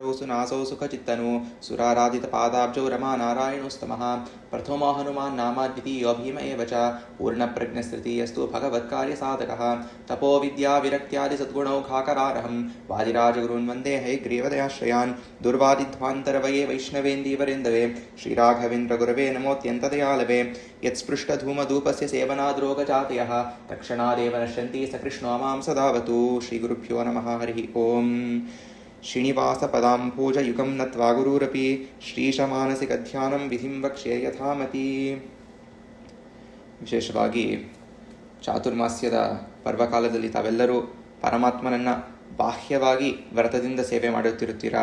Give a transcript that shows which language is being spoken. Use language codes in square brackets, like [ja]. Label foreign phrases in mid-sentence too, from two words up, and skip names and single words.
[sa] ನಾಸೌ ಸುಖಚಿತ್ತನು ಸುರಾರಾಧಿತ ಪಾದಾಬ್ಜೌ ರಮಾ ನಾರಾಯಣೋಸ್ತಮಃ ಪ್ರಥಮೋ ಹನುಮಾನ್ ನಾಮ ದ್ವಿತೀಯೋ ಭೀಮ ಏವ ಚ ಪೂರ್ಣಪ್ರಜ್ಞಸ್ತೃತೀಯಸ್ತು ಭಗವತ್ಕಾರ್ಯ ಸಾಧಕಃ ತಪೋ ವಿದ್ಯಾ ವಿರಕ್ತ್ಯಾದಿ ಸದ್ಗುಣೌಘಾಕರಾರಹಂ ವಾದಿರಾಜಗುರುನ್ ವಂದೇ ಹಯಗ್ರೀವದಯಾಶ್ರಯಾನ್ ದುರ್ವಾದಿಧ್ವಾಂತರವಯೇ ವೈಷ್ಣವೇಂದೀವರೆಂದವೇ ಶ್ರೀರಾಘವೇಂದ್ರ ಗುರವೇ ನಮೋತ್ಯಂತದಯಾಲವೇ ಯತ್ಸ್ಪೃಷ್ಟಧೂಮಧೂಪಸ್ಯ ಸೇವನಾದ್ರೋಗಜಾತಯಃ ತಕ್ಷಣಾದೇವ ನಶ್ಯಂತಿ ಸಕೃಷ್ಣೋ ಮಾಂ ಸದಾವತು. ಶ್ರೀಗುರುಭ್ಯೋ ನಮಃ. ಹರಿ ಓಂ. ಶ್ರೀನಿವಾಸಪದಾಂಭೋಜಯುಗಂ ನತ್ವಾ ಗುರುರಪಿ ಶ್ರೀಶಮಾನಸಿಕಧ್ಯಾನಂ ವಿಧಿಂ ವಕ್ಷ್ಯೆ ಯಥಾಮತಿ. [kn] ವಿಶೇಷವಾಗಿ ಚಾತುರ್ಮಾಸ್ಯದ ಪರ್ವಕಾಲದಲ್ಲಿ ತಾವೆಲ್ಲರೂ ಪರಮಾತ್ಮನನ್ನು ಬಾಹ್ಯವಾಗಿ ವ್ರತದಿಂದ ಸೇವೆ ಮಾಡುತ್ತಿರುತ್ತೀರಾ.